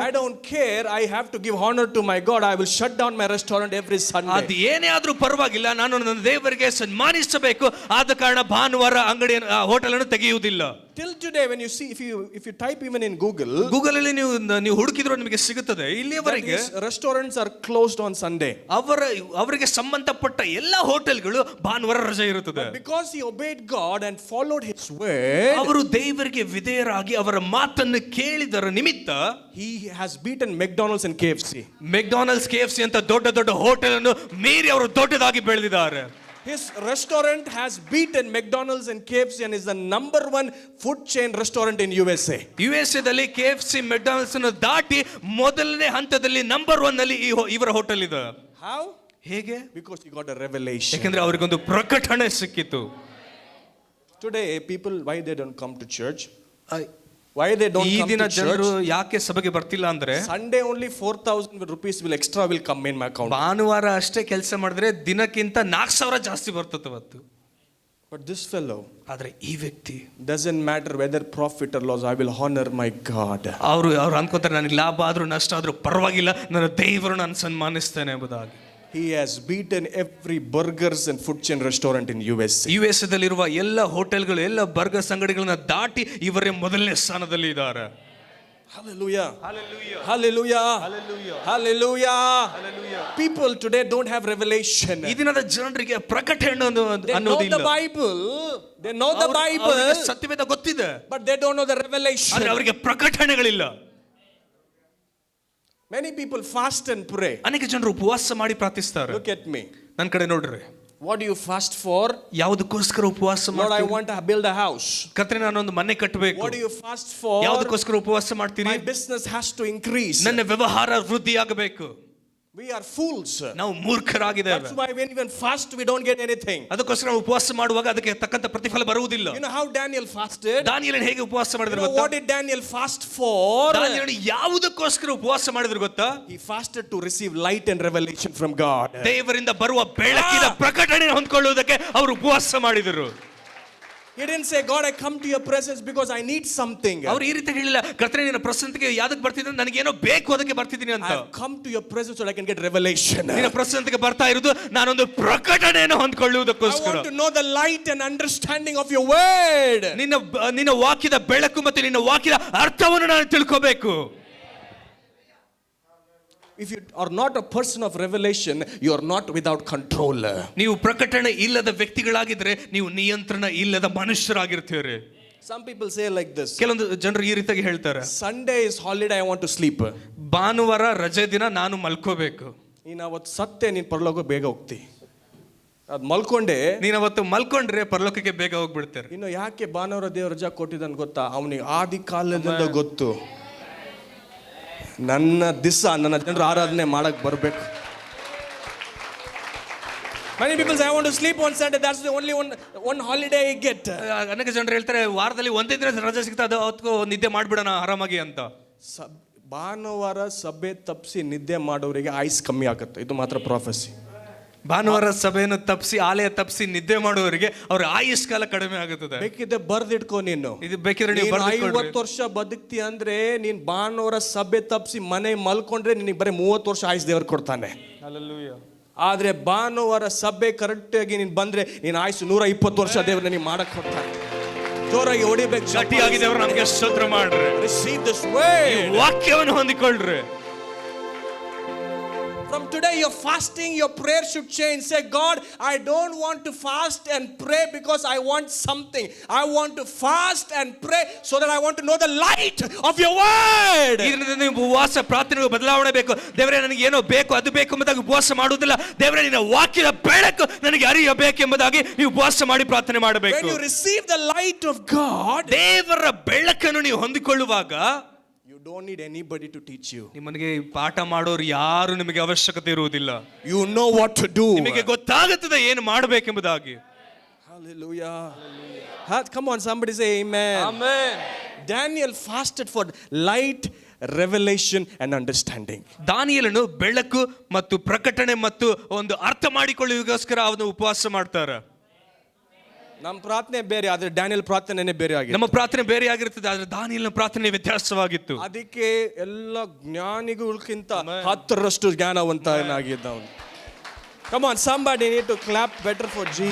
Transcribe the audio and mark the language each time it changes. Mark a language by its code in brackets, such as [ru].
[en] I don't care, I have to give honor to my God, I will shut down my restaurant every Sunday. [kn] ಅದು ಏನೇ ಆದ್ರೂ ಪರವಾಗಿಲ್ಲ, ನಾನು ನನ್ನ ದೇವರಿಗೆ ಸನ್ಮಾನಿಸಬೇಕು, ಆದ ಕಾರಣ ಭಾನುವಾರ ಅಂಗಡಿ ಹೋಟೆಲ್ ಅನ್ನು ತೆಗೆಯುವುದಿಲ್ಲ. [en] Till today when you see, if you type even in Google [kn] ಅಲ್ಲಿ ನೀವು ಹುಡುಕಿದ್ರು ನಿಮಗೆ ಸಿಗುತ್ತದೆ. ಇಲ್ಲಿಯವರೆಗೆ [en] restaurants are closed on Sunday. [kn] ಅವರಿಗೆ ಸಂಬಂಧಪಟ್ಟ ಎಲ್ಲ ಹೋಟೆಲ್ಗಳು ಭಾನುವಾರ ರಜೆ ಇರುತ್ತದೆ. [en] Because he obeyed God and followed his word, [kn] ಅವರು ದೇವರಿಗೆ ವಿಧೇಯರಾಗಿ ಅವರ ಮಾತನ್ನು ಕೇಳಿದರ ನಿಮಿತ್ತ [en] he has beaten McDonald's and KFC. [kn] McDonald's, KFC ಅಂತ ದೊಡ್ಡ ದೊಡ್ಡ ಹೋಟೆಲ್ ಅನ್ನು ಮೀರಿ ಅವರು ದೊಡ್ಡದಾಗಿ ಬೆಳೆದಿದ್ದಾರೆ. [en] His restaurant has beaten McDonald's and KFC and is the number 1 food chain restaurant in USA. [kn] USA ದಲ್ಲಿ KFC, ಮೆಕ್ಡೊನಾಲ್ಡ್ಸ್ ಅನ್ನು ದಾಟಿ ಮೊದಲನೇ ಹಂತದಲ್ಲಿ ನಂಬರ್ 1 ನಲ್ಲಿ ಇವರ ಹೋಟೆಲ್ ಇದೆ. [en] How? [kn] ಹೇಗೆ? [en] Because he got a revelation. [kn] ಯಾಕಂದ್ರೆ ಅವರಿಗೊಂದು ಪ್ರಕಟಣೆ ಸಿಕ್ಕಿತು. [en] Today people, why they don't come to church? Why they don't [kn] ಈ [en] come [kn] ದಿನ [en] to [kn] ಜನರು [en] church? [kn] ಯಾಕೆ ಸಭೆಗೆ ಬರ್ತಿಲ್ಲ ಅಂದ್ರೆ [en] Sunday only 4,000 rupees extra will come in my account. [kn] ಭಾನುವಾರ ಅಷ್ಟೇ ಕೆಲಸ ಮಾಡಿದ್ರೆ ದಿನಕ್ಕಿಂತ 4,000 ಜಾಸ್ತಿ ಬರ್ತದೆ ಅವತ್ತು. [en] But this fellow, [kn] ಆದ್ರೆ ಈ ವ್ಯಕ್ತಿ, [en] doesn't matter whether profit or loss, I will honor my God. [kn] ಅವರು ಅನ್ಕೋತಾರೆ ನನಗೆ ಲಾಭ ಆದ್ರೂ ನಷ್ಟ ಆದ್ರೂ ಪರವಾಗಿಲ್ಲ, ನನ್ನ ದೇವರು ನಾನು ಸನ್ಮಾನಿಸ್ತೇನೆ ಎಂಬುದಾಗಿ. [en] He has beaten every burgers and food chain restaurant in USA. [kn] USA ದಲ್ಲಿರುವ ಎಲ್ಲ ಹೋಟೆಲ್ಗಳು, ಎಲ್ಲ ಬರ್ಗರ್ಸ್ ಅಂಗಡಿಗಳನ್ನ ದಾಟಿ ಇವರೇ ಮೊದಲನೇ ಸ್ಥಾನದಲ್ಲಿ ಇದ್ದಾರೆ. [en] Hallelujah. Hallelujah. Hallelujah. Hallelujah. Hallelujah. People today don't have revelation. [kn] ಈ ದಿನದ ಜನರಿಗೆ ಪ್ರಕಟಣೆ ಅನ್ನೋದಿಲ್ಲ. [en] They know the Bible. [kn] ಸತ್ಯವೇದ ಗೊತ್ತಿದೆ, [en] but they don't know the revelation. [kn] ಆದ್ರೆ ಅವರಿಗೆ ಪ್ರಕಟಣೆಗಳಿಲ್ಲ. [en] Many people fast and pray. [kn] ಅನೇಕ ಜನರು ಉಪವಾಸ ಮಾಡಿ ಪ್ರಾರ್ಥಿಸ್ತಾರೆ. [en] Look at me. [kn] ನನ್ನ ಕಡೆ ನೋಡ್ರಿ. [en] What do you fast for? [kn] ಯಾವುದಕ್ಕೋಸ್ಕರ ಉಪವಾಸ [en] Lord, [kn] ಮಾಡ್ತೀರಿ? [en] I want to build a house. [kn] ಕರ್ತನೇ, ನಾನೊಂದು ಮನೆ ಕಟ್ಟಬೇಕು. [en] What do you fast for? [kn] ಯಾವುದಕ್ಕೋಸ್ಕರ ಉಪವಾಸ ಮಾಡ್ತೀರಿ? [en] My business has to increase. [kn] ನನ್ನ ವ್ಯವಹಾರ ವೃದ್ಧಿಯಾಗಬೇಕು. [en] We are fools. [kn] ನಾವು ಮೂರ್ಖರಾಗಿದ್ದೇವೆ. [en] That's why when we fast we don't get anything. [kn] ಅದಕ್ಕೋಸ್ಕರ ನಾವು ಉಪವಾಸ ಮಾಡುವಾಗ ಅದಕ್ಕೆ ತಕ್ಕಂತ ಪ್ರತಿಫಲ ಬರುವುದಿಲ್ಲ. [en] You know how Daniel fasted? [kn] ದಾನಿಯೇಲನು ಹೇಗೆ ಉಪವಾಸ ಮಾಡಿದ್ರು ಗೊತ್ತಾ? [en] What did Daniel fast for? [kn] ದಾನಿಯೇಲನು ಯಾವುದಕ್ಕೋಸ್ಕರ ಉಪವಾಸ ಮಾಡಿದ್ರು ಗೊತ್ತಾ? [en] He fasted to receive light and revelation from God. [kn] ದೇವರಿಂದ ಬರುವ ಬೆಳಕಿನ ಪ್ರಕಟಣೆ ಹೊಂದಿಕೊಳ್ಳುವುದಕ್ಕೆ ಅವರು ಉಪವಾಸ ಮಾಡಿದರು. [en] He didn't say, God, I come to your presence because I need something. [kn] ಅವರು ಈ ರೀತಿ ಹೇಳಿಲ್ಲ, ಕರ್ತನೇ ನಿನ್ನ ಪ್ರಸನ್ನತೆಗೆ ಯಾದಕ್ಕೆ ಬರ್ತಿದ್ದೀನಿ, ನನಗೇನೋ ಬೇಕು ಅದಕ್ಕೆ ಬರ್ತಿದ್ದೀನಿ ಅಂತ. [en] I come to your presence so I can get revelation. [kn] ನಿನ್ನ ಪ್ರಸನ್ನತೆಗೆ ಬರ್ತಾ ಇರೋದು ನಾನೊಂದು ಪ್ರಕಟಣೆಯನ್ನು ಹೊಂದಿಕೊಳ್ಳುವುದಕ್ಕೋಸ್ಕರ. [en] I want to know the light and understanding of your word. [kn] ನಿನ್ನ ವಾಕ್ಯದ ಬೆಳಕು ಮತ್ತು ನಿನ್ನ ವಾಕ್ಯದ ಅರ್ಥವನ್ನು ನಾನು ತಿಳ್ಕೋಬೇಕು. [en] If you are not a person of revelation, you are not without control. [kn] ನೀವು ಪ್ರಕಟಣೆ ಇಲ್ಲದ ವ್ಯಕ್ತಿಗಳಾಗಿದ್ರೆ ನೀವು ನಿಯಂತ್ರಣ ಇಲ್ಲದ ಮನುಷ್ಯರಾಗಿರ್ತೀರಿ. [en] Some people say like this. [kn] ಕೆಲವೊಂದು ಜನರು ಈ ರೀತಿಯಾಗಿ ಹೇಳ್ತಾರೆ, [en] Sunday is holiday, I want to sleep. [kn] ಭಾನುವಾರ ರಜೆ ದಿನ, ನಾನು ಮಲ್ಕೋಬೇಕು. ನೀನು ಅವತ್ತು ಸತ್ತೆ ನೀನು ಪರಲೋಕ ಬೇಗ ಹೋಗ್ತಿ. ಅದು ಮಲ್ಕೊಂಡೆ, ನೀನು ಅವತ್ತು ಮಲ್ಕೊಂಡ್ರೆ ಪರಲೋಕಕ್ಕೆ ಬೇಗ ಹೋಗ್ಬಿಡ್ತಾರೆ. ಇನ್ನು ಯಾಕೆ ಭಾನುವಾರ ದೇವ್ರ ರಜಾ ಕೊಟ್ಟಿದ್ದಾನೆ ಗೊತ್ತಾ? ಅವನಿಗೆ ಆದಿ ಕಾಲದಿಂದ ಗೊತ್ತು, ನನ್ನ ಜನರು ಆರಾಧನೆ ಮಾಡಕ್ ಬರಬೇಕು. [en] Many people say I want to sleep on Sunday, that's the only one holiday I get. [kn] ಅನೇಕ ಜನರು ಹೇಳ್ತಾರೆ ವಾರದಲ್ಲಿ ಒಂದೇ ದಿನ ರಜೆ ಸಿಗ್ತಾ, ಅದು ಅವತ್ತು ನಿದ್ದೆ ಮಾಡ್ಬಿಡೋಣ ಆರಾಮಾಗಿ ಅಂತ. ಭಾನುವಾರ ಸಭೆ ತಪ್ಪಿಸಿ ನಿದ್ದೆ ಮಾಡೋರಿಗೆ ಆಯುಸ್ ಕಮ್ಮಿ ಆಗುತ್ತೆ, ಇದು ಮಾತ್ರ ಪ್ರಾಫೆಸಿ. ಭಾನುವಾರ ಸಭೆಯನ್ನು ತಪ್ಪಿಸಿ ಆಲಯ ತಪ್ಪಿಸಿ ನಿದ್ದೆ ಮಾಡುವವರಿಗೆ ಅವ್ರ ಆಯುಷ್ ಕಾಲ ಕಡಿಮೆ ಆಗುತ್ತದೆ. ಬೇಕಿದ್ರೆ ಬರ್ದಿಟ್ಕೋ, ನೀನು ಇದು ಬೇಕಿದ್ರೆ ನೀವು 50 ವರ್ಷ ಬದುಕ್ತಿ ಅಂದ್ರೆ ನೀನ್ ಭಾನುವಾರ ಸಭೆ ತಪ್ಪಿಸಿ ಮನೆ ಮಲ್ಕೊಂಡ್ರೆ ನಿನಗೆ ಬರೀ 30 ವರ್ಷ ಆಯುಷ್ ದೇವರು ಕೊಡ್ತಾನೆ. ಆದ್ರೆ ಭಾನುವಾರ ಸಭೆ ಕರೆಕ್ಟ್ ಆಗಿ ನೀನ್ ಬಂದ್ರೆ ನೀನ್ ಆಯುಷ್ 120 ವರ್ಷ ದೇವರು ನಿನಗೆ ಮಾಡಕ್ ಕೊಡ್ತಾನೆ. ಜೋರಾಗಿ ಹೊಡಿಬೇಕು, ಗಟ್ಟಿಯಾಗಿ ದೇವರು ನಮಗೆ ಸ್ತೋತ್ರ ಮಾಡ್ರಿ. [en] Receive this word. [kn] ವಾಕ್ಯವನ್ನು ಹೊಂದಿಕೊಳ್ಳ್ರಿ. [en] From today, your fasting, your prayer should change. Say, God, I don't want to fast and pray because I want something. I want to fast and pray so that I want to know the light of your word. [kn] ಇದರಿಂದ ನೀವು ಉಪವಾಸ ಪ್ರಾರ್ಥನೆಗೆ ಬದಲಾವಣೆ ಬೇಕು. ದೇವರೇ ನನಗೆ ಏನೋ ಬೇಕು, ಅದು ಬೇಕು ಎಂಬುದಾಗಿ ಉಪವಾಸ ಮಾಡುವುದಿಲ್ಲ. ದೇವರೇ ನಿನ್ನ ವಾಕ್ಯದ ಬೆಳಕು ನನಗೆ ಅರಿಯಬೇಕು ಎಂಬುದಾಗಿ ನೀವು ಉಪವಾಸ ಮಾಡಿ ಪ್ರಾರ್ಥನೆ ಮಾಡಬೇಕು. [en] When you receive the light of God, [kn] ದೇವರ ಬೆಳಕನ್ನು ನೀವು ಹೊಂದಿಕೊಳ್ಳುವಾಗ [en] you don't need anybody to teach you. [kn] ನಿಮಗೆ ಪಾಠ ಮಾಡೋರು ಯಾರು ನಿಮಗೆ ಅವಶ್ಯಕತೆ ಇರುವುದಿಲ್ಲ. [en] You know what to do. [kn] ನಿಮಗೆ ಗೊತ್ತಾಗುತ್ತದೆ ಏನು ಮಾಡಬೇಕೆಂಬುದಾಗಿ. [en] Hallelujah. Come on, somebody say amen. Amen. Daniel fasted for light, revelation and understanding. [kn] ದಾನಿಯೇಲನು ಬೆಳಕು ಮತ್ತು ಪ್ರಕಟಣೆ ಮತ್ತು ಒಂದು ಅರ್ಥ ಮಾಡಿಕೊಳ್ಳುವುದಕ್ಕೋಸ್ಕರ ಅವನು ಉಪವಾಸ ಮಾಡ್ತಾರೆ. ನಮ್ಮ ಪ್ರಾರ್ಥನೆ ಬೇರೆ, ಆದ್ರೆ ಡ್ಯಾನಿಯಲ್ ಪ್ರಾರ್ಥನೆನೇ ಬೇರೆ ಆಗಿದೆ. ನಮ್ಮ ಪ್ರಾರ್ಥನೆ ಬೇರೆ ಆಗಿರುತ್ತದೆ, ಆದ್ರೆ ದಾನಿಯೇಲನ ಪ್ರಾರ್ಥನೆ ವ್ಯತ್ಯಾಸವಾಗಿತ್ತು. ಅದಕ್ಕೆ ಎಲ್ಲ ಜ್ಞಾನಿಗಳಿಗಿಂತ 10ರಷ್ಟು ಜ್ಞಾನವಂತನಾಗಿದ್ದ ಅವನು. [en] Come on, somebody need to clap better for Jesus.